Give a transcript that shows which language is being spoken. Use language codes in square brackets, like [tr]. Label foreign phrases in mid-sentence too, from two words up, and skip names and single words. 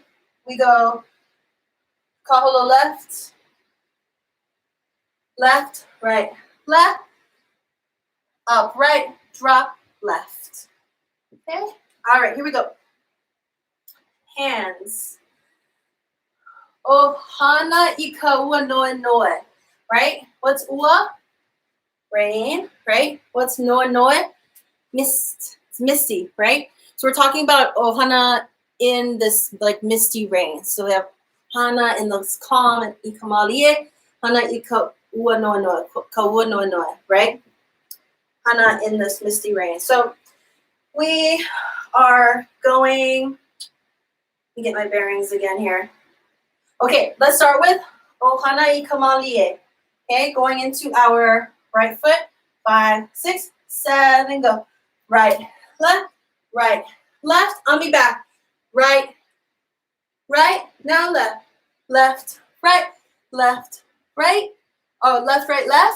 [en] We go kaholo left, left, right, left, up, right, drop, left. Okay? All right, here we go. Hands. [haw] ʻohana I ka ua noa noa, [en] right? What's ua? Rain, right? What's [haw] noa noa? [en] Mist. It's misty, right? So we're talking about ʻohana in this like misty rain. So we have hana in this calm and [haw] I ka malie, hana I ka ua noa noa, ka ua noa noa, [en] right? Hana in this misty rain. So we are going, let me get my bearings again here. Okay, let's start with [haw] ʻohana I ka malie. [en] Okay, going into our right foot. 5, 6, 7, go. Right, left, ami back. Right, now left, right. Oh, left, right, left.